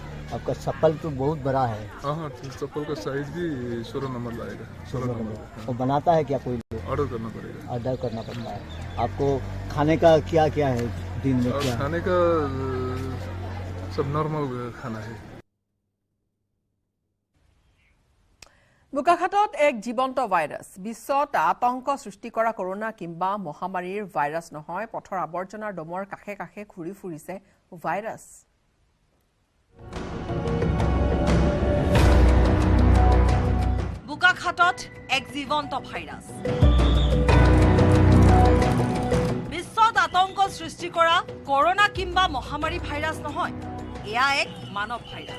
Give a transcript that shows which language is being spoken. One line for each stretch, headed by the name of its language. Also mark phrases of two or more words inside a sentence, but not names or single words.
Hindi: आपका चप्पल तो बहुत बड़ा है। हाँ चप्पल का साइज भी 16 नंबर लाएगा 16 नंबर वो बनाता है क्या कोई? ऑर्डर करना पड़ेगा। ऑर्डर करना पड़ता है। आपको खाने का क्या क्या है दिन में? और क्या खाने का सब नॉर्मल खाना है।
Assamese: বোকাখাটত এক জীৱন্ত ভাইৰাছ বিশ্বত আতংক সৃষ্টি কৰা কৰোনা কিংবা মহামাৰীৰ ভাইৰাছ নহয় পথৰ আৱৰ্জনাৰ দমৰ কাষে কাষে ঘূৰি ফুৰিছে ভাইৰাছ বোকাখাটত এক জীৱন্ত ভাইৰাছ বিশ্বত আতংক সৃষ্টি কৰা কৰোনা কিংবা মহামাৰী ভাইৰাছ নহয় এয়া এক মানৱ ভাইৰাছ